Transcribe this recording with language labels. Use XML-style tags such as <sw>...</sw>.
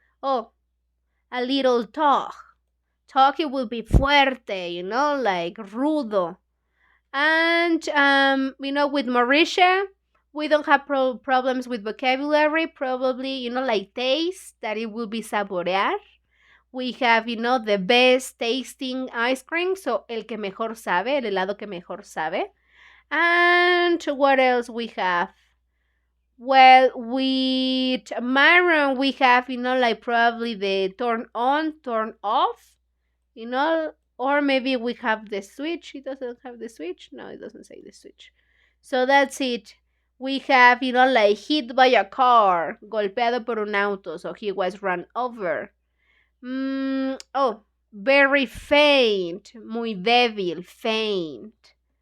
<en>Oh, a little talk. Talk, it will be fuerte, like rudo. And, with Mauricia, we don't have problems with vocabulary. Probably, like taste, that it will be saborear. We have, the best tasting ice cream. So,</en> <es>el que mejor sabe, el helado que mejor sabe.</es> <en>And what else we have? Well, with Myron, we have, like probably the turn on, turn off, or maybe we have the switch. It doesn't have the switch. No, it doesn't say the switch. So that's it. We have, like hit by a car,</en> <es>golpeado por un auto,</es> <en>so he was run over. Oh, very faint,</en> <es>muy débil,</es> <en>faint.</en>